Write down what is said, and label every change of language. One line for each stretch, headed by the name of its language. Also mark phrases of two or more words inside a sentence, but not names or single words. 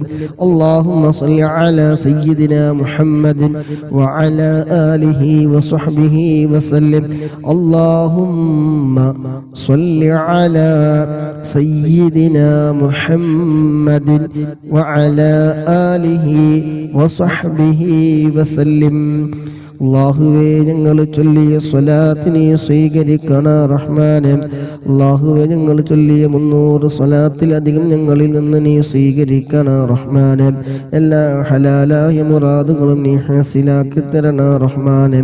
Arabic: اللهم صل على سيدنا محمد وعلى آله وصحبه وسلم. اللهم صل على سيدنا محمد وعلى آله وصحبه വസല്ലം.
Malayalam: അല്ലാഹുവേ, ഞങ്ങൾ ചൊല്ലിയ സ്വലാത്തിനെ സ്വീകരിക്കണ റഹ്മാനെ. അല്ലാഹുവേ, ഞങ്ങൾ ചൊല്ലിയ 300 സ്വലാത്തിലധികം ഞങ്ങളിൽ നിന്ന് നീ സ്വീകരിക്കണ റഹ്മാനെ. എല്ലാ ഹലാലായ മുറാദുകളും നീ ഹാസിലാക്കി തരണ റഹ്മാനെ.